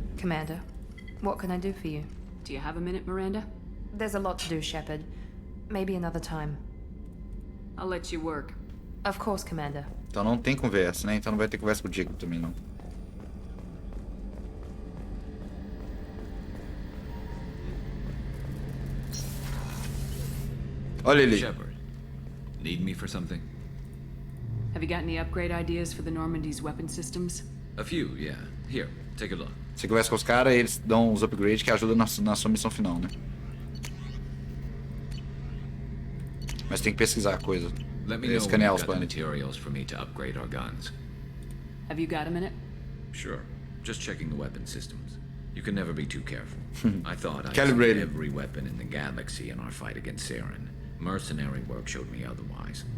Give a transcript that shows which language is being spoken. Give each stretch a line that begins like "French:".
English: Commander, what can I do for you? Do you have a minute, Miranda? There's a lot to do, Shepard. Maybe another time. I'll let you work. Of course, Commander.
Portuguese: Então não tem conversa, né? Então não vai ter conversa com o Jacob também, não. Olha ele.
English: Shepard, need me for something? Have you got any upgrade ideas for the Normandy's weapon systems? A few, yeah. Here, take a look.
Portuguese: Você conversa com os caras e eles dão os upgrades que ajudam na sua missão final, né? Mas tem que pesquisar a coisa.
English: Let me know when you've got the materials for me to upgrade our guns. Have you got a minute? Sure. Just checking the weapon systems. You can never be too careful. I thought I'd Calibrated. seen every weapon in the galaxy in our fight against Saren. Mercenary work showed me otherwise.